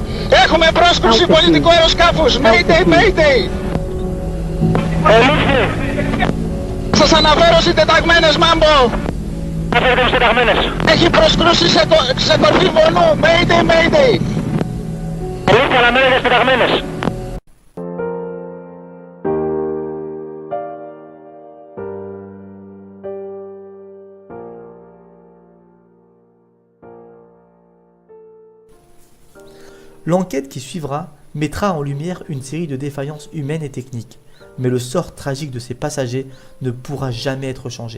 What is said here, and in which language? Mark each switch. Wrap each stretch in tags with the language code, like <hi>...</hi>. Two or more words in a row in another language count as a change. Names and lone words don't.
<el>Έχουμε πρόσκρουση πολιτικού αεροσκάφους. Mayday. Ελήφθη. Σας αναφέρω συντεταγμένες, Μάμπο. Αναφέρετε μου συντεταγμένες. Έχει προσκρούσει σε κορφή βονού. Mayday. Ελήφθη, αναμένετε συντεταγμένες.</el> <fr>L'enquête qui suivra mettra en lumière une série de défaillances humaines et techniques, mais le sort tragique de ces passagers ne pourra jamais être changé.</fr>